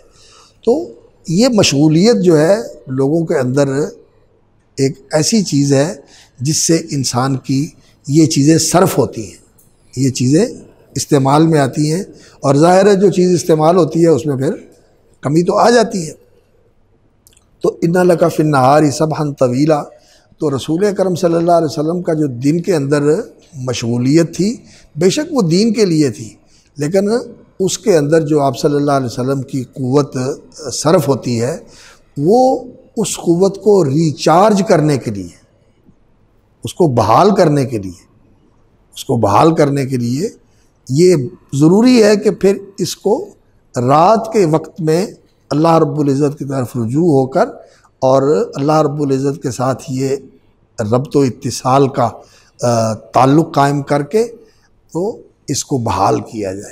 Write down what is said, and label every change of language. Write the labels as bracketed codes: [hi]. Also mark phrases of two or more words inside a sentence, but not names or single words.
[hi] तो ये मशगूलियत जो है लोगों के अंदर एक ऐसी चीज़ है जिससे इंसान की ये चीज़ें सर्फ होती हैं, ये चीज़ें इस्तेमाल में आती हैं, और ज़ाहिर है जो चीज़ इस्तेमाल होती है उसमें फिर कमी तो आ जाती है। तो [ar] إن لك في النهار سبحا طويلا, [hi] तो रसूल करम [ar] صلى الله عليه وسلم [hi] का जो दिन के अंदर मशगूलियत थी, बेशक वो दीन के लिए थी, लेकिन उसके अंदर जो आप [ar] صلى الله عليه وسلم [hi] की क़ुव्वत सर्फ होती है, वो उस क़ुव्वत को रिचार्ज करने के लिए, उसको बहाल करने के लिए, उसको बहाल करने के लिए ये ज़रूरी है कि फिर इसको रात के वक्त में अल्लाह रब्बुल इज़्ज़त की तरफ रुजू होकर और अल्लाह रब्बुल इज़्ज़त के साथ ये रब्त व इत्तिसाल का ताल्लुक़ कायम करके तो इसको बहाल किया जाए।